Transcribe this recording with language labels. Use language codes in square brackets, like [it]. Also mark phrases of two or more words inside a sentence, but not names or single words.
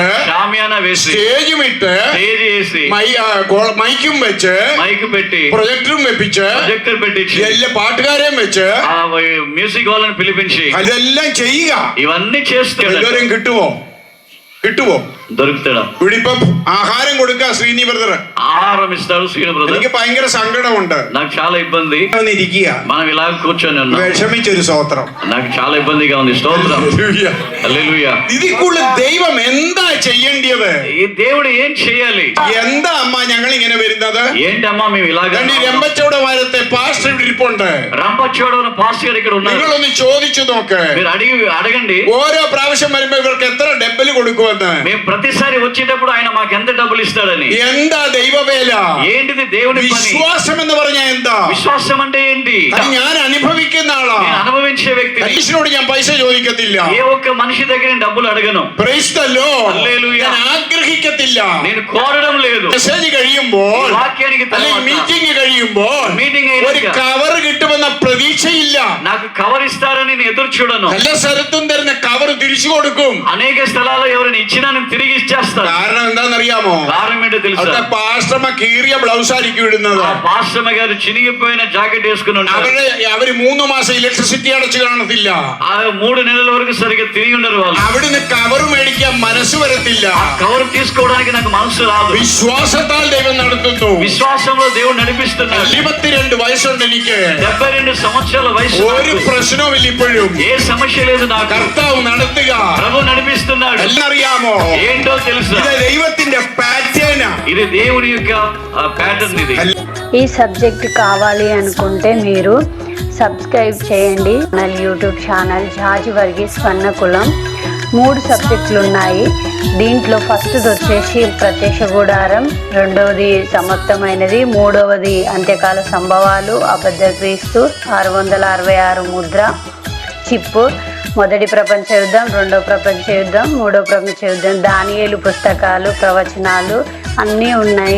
[te] షామియానా వేసి [ml] സ്റ്റേജും ഇട്ട് [te] స్టేజ్ వేసి [ml] മൈക്കും വെച്ച് [te] మైక్ పెట్టి [ml] പ്രൊജക്ടറും വെപ്പിച്ച് [te] ప్రొజెక్టర్ పెట్టించి [ml] എല്ലാ పాട്ടുകാരെയും വെച്ച് [te] ఆ మ్యూజిక్ వాళ్ళని పిలిపించి [ml] അതെല്ലാം ചെയ്യുക. [te] ఇవన్నీ చేస్తాడు. [ml] എല്ലാവരും കിട്ടുവോ? [te] దొరుకుతాడా? [ml] ഇവിടെ ഇപ്പൊ ആഹാരം കൊടുക്കുക ശ്രീനി ബ്രദർ. [te] ఆహారం ఇస్తాడు శ్రీను బ్రదర్. [ml] എനിക്ക് ഭയങ്കര സങ്കടമുണ്ട്. [te] నాకు చాలా ఇబ్బంది. [ml] ഇരിക്കുക [te] మనం ఇలా కూర్చొని ఉన్నాం. [ml] വിഷമിച്ചൊരു സ്തോത്രം. [te] నాకు చాలా ఇబ్బందిగా ఉంది. స్తోత్రం. హల్లెలూయా. [ml] ഇതിൽ കൂടുതൽ ദൈവം എന്താ ചെയ്യേണ്ടത്? [te] ఈ దేవుడు ఏం చేయాలి? [ml] എന്താ അമ്മ ഞങ്ങൾ ഇങ്ങനെ വരുന്നത്? [te] ఏంటమ్మా మేము ఇలాగా? [ml] രമ്പച്ചോടെ വാരത്തെ പാസ്റ്റർ ഇവിടെ ഇരിപ്പുണ്ട്. [te] రంపచోడవరం పాస్టర్ గారు ఇక్కడ ఉన్నారు. [ml] നിങ്ങളൊന്ന് ചോദിച്ചു നോക്ക്. [te] మీరు అడగండి, [ml] ഓരോ പ്രാവശ്യം വരുമ്പോ ഇവർക്ക് എത്ര ഡബിൾ കൊടുക്കുമെന്ന്. [te] మేము ప్రతిసారి వచ్చేటప్పుడు ఆయన మాకు ఎంత డబ్బులు ఇస్తాడని. [ml] എന്താ ദൈവവേല? [te] ఏంటిది దేవుని పని? [ml] വിശ്വാസം എന്ന് പറഞ്ഞാൽ എന്താ? [te] విశ్వాసం అంటే ఏంటి? [ml] അത് ഞാൻ അനുഭവിക്കുന്ന ആളാ. [te] నేను అనుభవించే వ్యక్తిని. [ml] മനുഷ്യനോട് ഞാൻ പൈസ ചോദിക്കത്തില്ല. [te] ఏ ఒక్క మనిషి దగ్గర నేను డబ్బులు అడగను. [en] Praise the Lord. [te] హల్లెలూయా. [ml] ഞാൻ ആഗ്രഹിക്കത്തില്ല. [te] నేను కోరడం లేదు. [ml] മെസ്സേജ് കഴിയുമ്പോൾ [te] ఈ వాక్యానికి [ml] അല്ലെങ്കിൽ [te] తర్వాత [ml] മീറ്റിംഗ് കഴിയുമ്പോൾ [te] మీటింగ్ [ml] ഒരു [te] అయినాక [ml] കവർ കിട്ടുമെന്ന പ്രതീക്ഷയില്ല. [te] నాకు కవర్ ఇస్తారని నేను ఎదురు చూడను. [ml] എല്ലാ സ്ഥലത്തും തരുന്ന കവർ തിരിച്ചു കൊടുക്കും. [te] అనేక స్థలాల్లో ఎవరైనా ఇచ్చినా నేను తిరిగి ఇచ్చేస్తాను. [ml] കാരണം എന്താണെന്നറിയാമോ? [te] కారణం ఏంటో తెలుసా? [ml] അവിടുത്തെ പാസ്റ്റർമ കീറിയ ബ്ലൗസ് ആയിരിക്കും ഇടുന്നത്. [te] ఆ పాస్టమ్మ గారు చినిగిపోయిన జాకెట్ వేసుకుని ఉంటారు. [ml] അവര് 3 മാസം ഇലക്ട്രിസിറ്റി അടച്ചു കാണത്തില്ല. [te] ఆ 3 నెలల వరకు సరిగ్గా తిరిగి ఉండరు వాళ్ళు. [ml] അവിടുന്ന് കവർ മേടിക്കാൻ മനസ്സ് വരത്തില്ല. [te] ఆ కవర్ తీసుకోవడానికి నాకు మనసు రాదు. [ml] വിശ്വാസത്താൽ ദൈവം നടത്തുന്നു. [te] విశ్వాసంలో దేవుడు నడిపిస్తున్నాడు. [ml] 22 വയസ്സുണ്ട് എനിക്ക്. [te] 72 సంవత్సరాల వయసు. [ml] ഒരു പ്രശ്നവുമില്ല ഇപ്പോഴും. [te] ఏ సమస్య లేదు నాకు. [ml] കർത്താവ് നടത്തുക. [te] ప్రభు నడిపిస్తున్నాడు. [ml] എല്ലാം അറിയാമോ? [te] ఏంటో తెలుసా? [ml] ഇത് ദൈവത്തിന്റെ പാറ്റേണാ. [te] ఇది దేవుని యొక్క ప్యాటర్న్. ఇది ఈ సబ్జెక్ట్ కావాలి అనుకుంటే మీరు సబ్స్క్రైబ్ చేయండి. మన యూట్యూబ్ ఛానల్ జార్జ్ వర్గీస్ స్వర్ణకులం. 3 సబ్జెక్టులు ఉన్నాయి. దీంట్లో ఫస్ట్ది వచ్చేసి ప్రత్యక్ష గుడారం, రెండవది సమాప్తమైనది, మూడవది అంత్యకాల సంభవాలు, అబద్ధ క్రీస్తు, 666 ముద్ర, చిప్పు, మొదటి ప్రపంచ యుద్ధం, రెండవ ప్రపంచ యుద్ధం, మూడవ ప్రపంచ యుద్ధం, దానియేలు పుస్తకాలు, ప్రవచనాలు అన్నీ ఉన్నాయి.